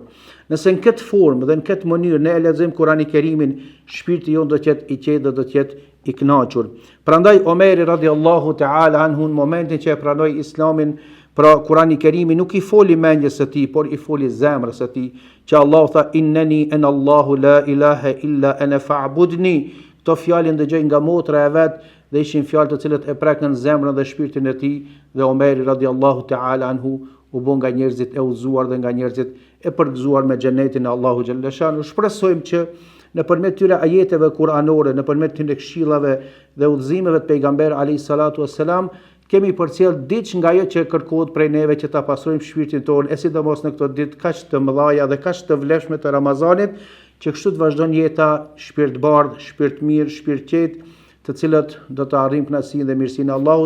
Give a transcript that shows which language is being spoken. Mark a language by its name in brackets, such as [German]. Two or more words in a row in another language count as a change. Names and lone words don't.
[Albanian] Nëse në këtë formë dhe në këtë mënyrë ne e lexojmë Kur'anin e Kerimin, shpirti jon do të jetë i qetë dhe do të jetë i kënaqur. Prandaj Omeri [Arabic] رضي الله تعالى عنه [Albanian] në momentin që e pranoi Islamin, pra Kur'ani i Kerimi nuk i foli mendjes së tij, por i foli zemrës së tij, që Allah tha: [Arabic] "إنني أنا الله لا إله إلا أنا فاعبدني." [Albanian] Këto fjalë ndëgjoi nga motra e vet dhe ishin fjalë të cilët e prekën zemrën dhe shpirtin e tij, dhe Omeri [Arabic] رضي الله تعالى عنه [Albanian] u bë nga njerëzit e udhëzuar dhe nga njerëzit e përgëzuar me xhenetin e Allahu [Arabic] جل شأنه. [Albanian] Shpresojmë që nëpërmjet këtyre ajeteve kuranore, nëpërmjet këtyre këshillave dhe udhëzimeve të pejgamberit [Arabic] عليه الصلاة والسلام, [Albanian] kemi përcjell diçka nga ajo që kërkohet prej neve që ta pastrojmë shpirtin tonë, e sidomos në këto ditë kaq të mëdha dhe kaq të vlefshme të Ramazanit, që kështu të vazhdon jeta shpirtbardh, shpirt mirë, shpirt qetë, të cilët do të arrijmë kënaqësinë dhe mirësinë e Allahut.